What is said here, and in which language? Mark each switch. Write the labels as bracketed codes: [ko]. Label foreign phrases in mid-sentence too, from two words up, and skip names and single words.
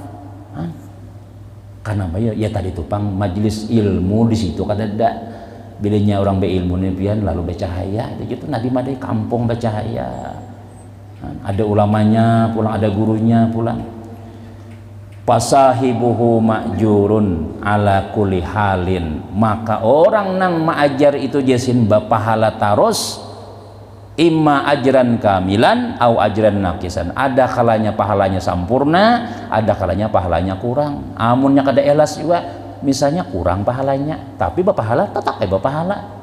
[bjn] Karena ya tadi tupang majelis ilmu di situ kan ada bilanya orang berilmu nih pian lalu bercahaya itu gitu Nabi mah di kampung bercahaya ada ulamanya pulang ada gurunya pulang [ar] فصاحبه مأجور على كل حال [bjn] maka orang nang maajar itu jasin bapahala taros [ar] إما أجرا كاملا أو أجرا ناقصا. [bjn] Ada kalanya pahalanya sempurna, ada kalanya pahalanya kurang. Amunnya kada ikhlas juga misalnya kurang pahalanya, tapi pahala tetap pahala.